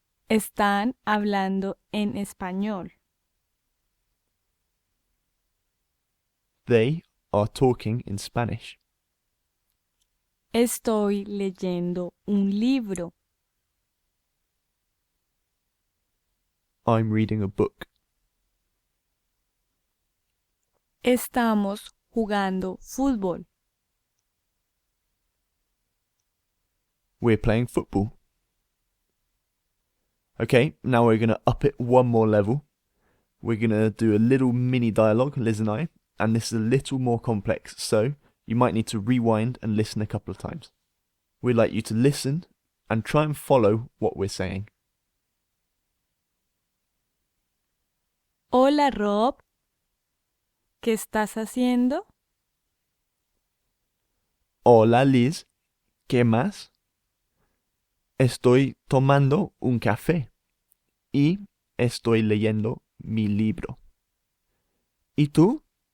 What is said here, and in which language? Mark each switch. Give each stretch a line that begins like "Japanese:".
Spanish: Están hablando en español.
English: They are talking in Spanish.
Spanish: Estoy leyendo un libro.
English: I'm reading a book.
Spanish: Estamos jugando fútbol.
English: We're playing football. Okay, now we're going to up it one more level. We're going to do a little mini dialogue, Liz and I, and this is a little more complex, so you might need to rewind and listen a couple of times. We'd like you to listen and try and follow what we're saying.
Spanish: Hola Rob, ¿qué estás haciendo? Hola Liz, ¿qué más? Estoy tomando un café y estoy leyendo mi libro. ¿Y tú?